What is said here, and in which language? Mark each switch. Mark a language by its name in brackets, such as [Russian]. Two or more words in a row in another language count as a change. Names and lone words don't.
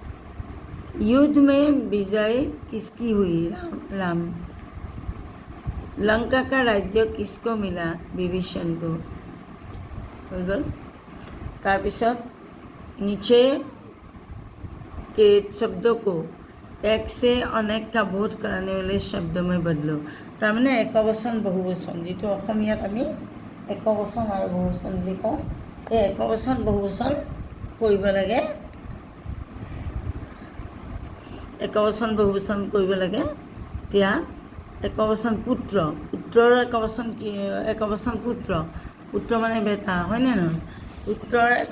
[Hindi] युद्ध में विजय किसकी हुई? राम। लंका का राज्य किसको मिला विभीषण को हो गल তাৰপিছত नीचे के शब्दों को एक से अनेक का बोध कराने वाले शब्दों में बदलो [Assamese] তাৰমানে একবচন বহুবচন যেটো অসমীয়াত আমি একবচন আৰু বহুবচন বুলি কওঁ এই একবচন বহুবচন কৰিব লাগে একবচন বহুবচন কৰিব লাগে এতিয়া একবচন পুত্ৰ পুত্ৰৰ একবচন কি একবচন পুত্ৰ পুত্ৰ মানে বেটা হয় না নহয় পুত্ৰৰ